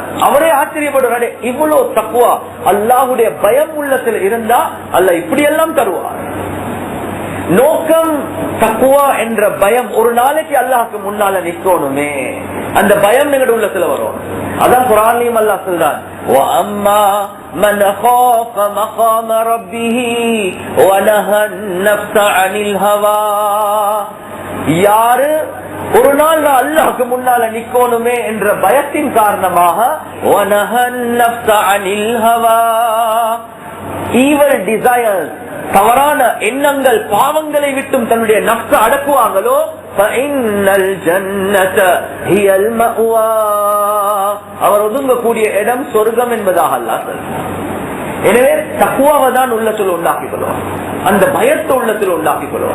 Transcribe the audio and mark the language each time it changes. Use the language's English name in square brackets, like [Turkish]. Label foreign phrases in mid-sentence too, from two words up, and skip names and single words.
[Tamil] அவரே ஆச்சரியப்படுறாரு, இவ்வளவு தக்வா, அல்லாஹ்வுடைய பயம் உள்ளத்தில் இருந்தா அல்லாஹ் இப்படி எல்லாம் தருவான். நோக்கம் தக்வா என்ற பயம். ஒரு நாளைக்கு அல்லாஹ்க்கு முன்னால நிக்கணுமே, அந்த பயம் எங்க உள்ளத்துல வரும். அதான் குர்ஆன்லயும் அல்லாஹ் சொல்றான், [Arabic] وَأَمَّا مَنْ خَافَ مَقَامَ رَبِّهِ وَنَهَى النَّفْسَ عَنِ الْهَوَى, [Tamil] யாரு ஒரு நாள் அல்லாஹ்க்கு முன்னால நிக்கணுமே என்ற பயத்தின் காரணமாக [Arabic] وَنَهَى النَّفْسَ عَنِ الْهَوَى, [English] evil desires, [Tamil] தவறான எண்ணங்கள், பாவங்களை விட்டும் தன்னுடைய நஃப்ஸ அடக்குவாங்களோ [Arabic] فإن الجنة هي المأوى, [Tamil] அவர் ஒதுங்கக்கூடிய இடம் சொர்க்கம் என்பதாக அல்லாஹ் சொல்றார். எனவே தக்வாவை தான் உள்ளத்தில் உண்டாக்கிக் கொள்வான், அந்த பயத்தை உள்ளத்தில் உண்டாக்கிக் கொள்வான்.